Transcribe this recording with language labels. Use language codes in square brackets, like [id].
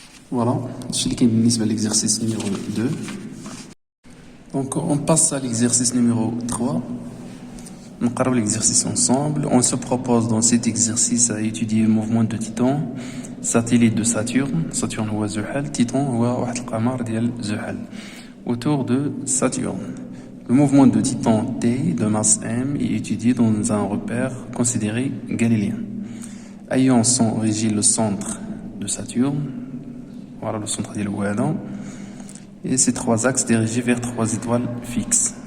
[fr] Voilà, c'est l'exercice numéro 2. Donc on passe à l'exercice numéro 3. On regarde l'exercice ensemble. On se propose dans cet exercice à étudier le mouvement de Titan, satellite de Saturne. [ar] Saturne هو زحل, Titan هو واحد القمر ديال زحل [fr] autour de Saturne. Le mouvement de Titan T de masse M est étudié dans un repère considéré galiléen. Ayant son origine le centre de Saturne, voilà le centre [ar] ديال الوالد, [fr] et ces 3 axes dirigés vers 3 étoiles fixes.